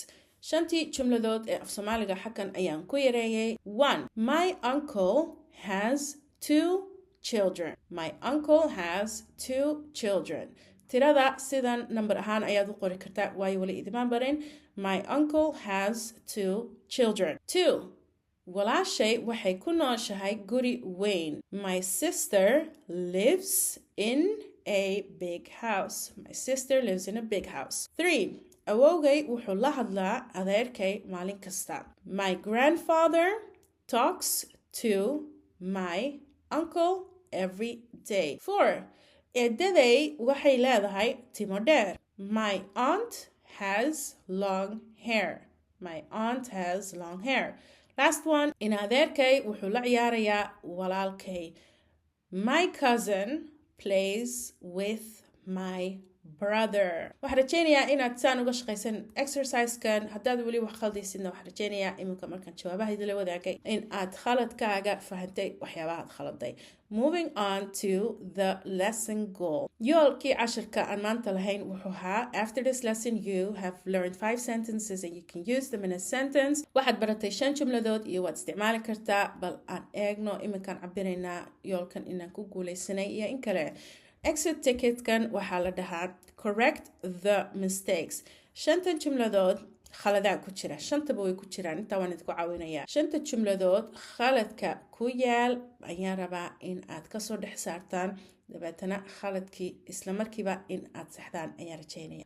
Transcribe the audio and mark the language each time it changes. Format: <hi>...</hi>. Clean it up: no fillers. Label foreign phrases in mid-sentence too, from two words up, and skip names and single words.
<so>Shanti jumladood ee af Soomaaliga xakan ayaan ku yareeyay.</so> <en>1. My uncle has 2 children. My uncle has 2 children.</en> <so>Tirada sidan number ahaan ayaad u qori kartaa waayo wali idimaan barin.</so> <en>My uncle has 2 children. 2.</en> <so>Walaashay waxay ku nooshahay guri weyn.</so> <en>My sister lives in a big house. My sister lives in a big house. 3.</en> <so>Awowgay wuxuu la hadlaa adeerkay maalin kasta.</so> <en>My grandfather talks to my uncle every day. 4.</en> <so>Eedaday waxay leedahay timo dheer.</so> <en>My aunt has long hair. My aunt has long hair. Last one.</en> <so>In adeerkay wuxuu la ciyaarayaa walaalkay.</so> <en>My cousin plays with my brother.</en> <so>waxaan rajeynayaa inaad saan uga shaqaysan exercise-kan. haddaad weli wax khaldaysidna waxaan rajeynayaa iminka markaan jawaabaha idila wadaagay in aad khaladkaaga fahantay waxyaabaha aad khaladay.</so> <en>Moving on to the lesson goal.</en> <so>yoolkii cashirka aan maanta lahayn wuxuu ahaa</so> <en>after this lesson you have learned 5 sentences and you can use them in a sentence.</en> <so>waxaad baratay 5 jumladood iyo waad isticmaali kartaa. bal aan eegno iminkaan cabiraynaa yoolkan inaan ku guuleysanay iyo in kale. exit ticketkan waxaa la dhahaa</so> <en>correct the mistakes.</en> <so>5 jumladood khaladaa ku jira. 5taba way ku jiraan. intaa waan idinku caawinayaa. 5 jumladood khaladka ku yaal ayaan rabaa in aad kasoo dhex saartaan. dabeetana khaladkii isla markiiba in aad saxdaan ayaan rajeynaya.</so>